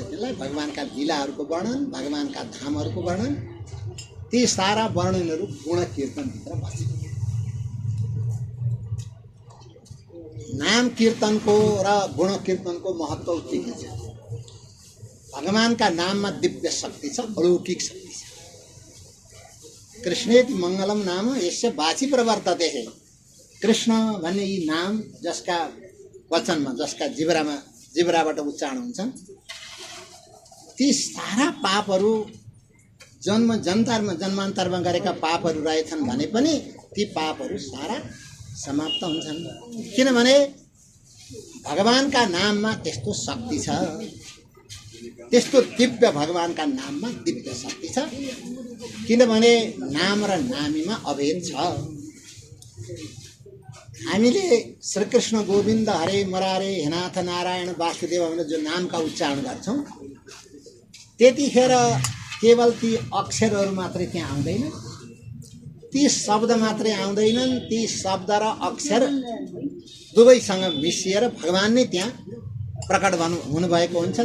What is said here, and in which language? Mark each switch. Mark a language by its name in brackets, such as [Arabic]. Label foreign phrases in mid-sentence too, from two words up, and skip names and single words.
[Nepali] त्यसलाई भगवान का लीलाहरूको वर्णन भगवान का धामहरूको वर्णन ती सारा वर्णनहरू गुण कीर्तन भित्र बस्छ। नाम कीर्तन को र गुण कीर्तन को महत्व के छ? [Hindi] भगवान का नाम में [Nepali] दिव्य शक्ति छ, अलौकिक शक्ति छ। [Sanskrit] कृष्णेति मंगलम नाम यस्य वाचि प्रवर्तते है। [Nepali] कृष्ण भन्ने यी नाम जसका वचनमा जसका जिब्राबाट उच्चारण हुन्छन् ती सारा पापहरू जन्म जन्मान्तरमा गरेका पापहरू रहेछन् भने पनि ती पापहरू सारा समाप्त हुन्छन्। किनभने भगवान का नाममा त्यस्तो शक्ति छ, त्यस्तो दिव्य भगवान का नाममा दिव्य शक्ति छ। किनभने नाम र नामीमा अभेद छ। हामीले श्रीकृष्ण गोविन्द हरे मुरारे हेनाथ नारायण वासुदेव भनेर जो नाम का उच्चारण गर्छौं त्यतिखेर केवल ती अक्षरहरू मात्रै त्यहाँ आउँदैन, ती शब्द मात्रै आउँदैनन्। ती शब्द र अक्षर दुवैसँग मिसिएर भगवान नै त्यहाँ प्रकट हुनुभएको हुन्छ।